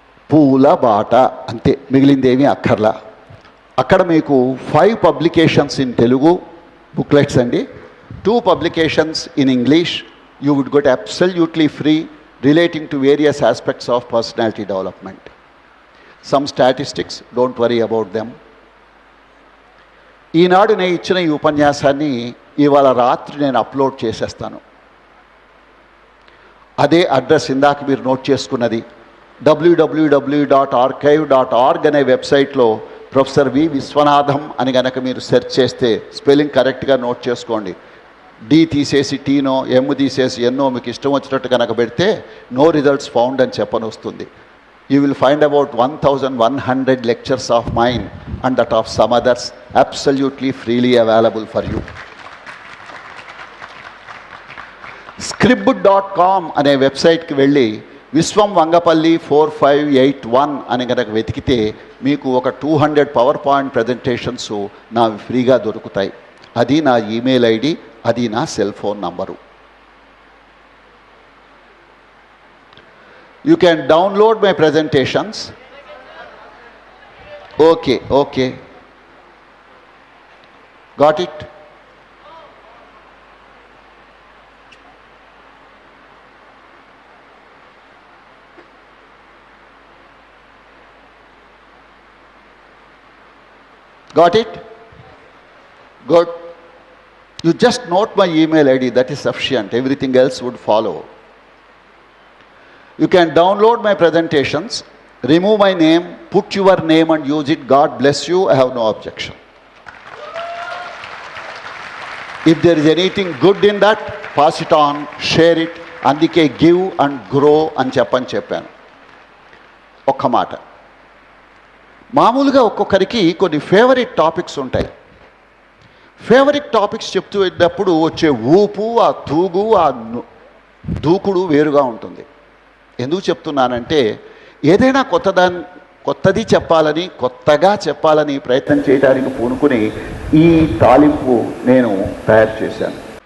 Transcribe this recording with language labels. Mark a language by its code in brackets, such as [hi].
[te] పూల బాట అంతే, మిగిలిందేమీ అక్కర్లా. అక్కడ మీకు [en] 5 publications in Telugu booklets అండి, 2 publications in English. You would get absolutely free relating to various aspects of personality development. Some statistics, don't worry about them. [te] ఈనాడు నేను ఇచ్చిన ఈ ఉపన్యాసాన్ని ఇవాళ రాత్రి నేను అప్లోడ్ చేసేస్తాను. అదే అడ్రస్ ఇందాక మీరు నోట్ చేసుకున్నది. www.archive.org అనే వెబ్సైట్లో ప్రొఫెసర్ వి విశ్వనాథం అని కనుక మీరు సెర్చ్ చేస్తే, స్పెల్లింగ్ కరెక్ట్గా నోట్ చేసుకోండి. డి తీసేసి టీనో, ఎమ్ తీసేసి ఎన్నో మీకు ఇష్టం వచ్చినట్టు కనుక పెడితే నో రిజల్ట్స్ ఫౌండ్ అని చెప్పని వస్తుంది. [en] You will find about 1100 lectures of mine and that of some others absolutely freely available for you. [te] Scribd.com అనే వెబ్సైట్కి వెళ్ళి విశ్వం వంగపల్లి 4581 అని కనుక వెతికితే మీకు ఒక 200 పవర్ పాయింట్ ప్రజెంటేషన్స్ నా ఫ్రీగా దొరుకుతాయి. అది నా ఈమెయిల్ ఐడి, అది నా cell phone number. [en] You can download my presentations. Okay. Got it? Got it? Good. You just note my email ID, that is sufficient. Everything else would follow. You can download my presentations, remove my name, put your name and use it. God bless you. I have no objection. If there is anything good in that, pass it on, share it. [te] అందుకే give and grow అని చెప్పాను. ఒక్క మాట, మామూలుగా ఒక్కొక్కరికి కొన్ని favourite topics ఉంటాయి. Favourite topics చెప్తూ వెళ్ళినప్పుడు వచ్చే ఊపు, ఆ తూగు, ఆ దూకుడు వేరుగా ఉంటుంది. ఎందుకు చెప్తున్నానంటే, ఏదైనా కొత్తది చెప్పాలని, కొత్తగా చెప్పాలని ప్రయత్నం చేయడానికి పూనుకుని ఈ తాలింపు నేను తయారు చేశాను.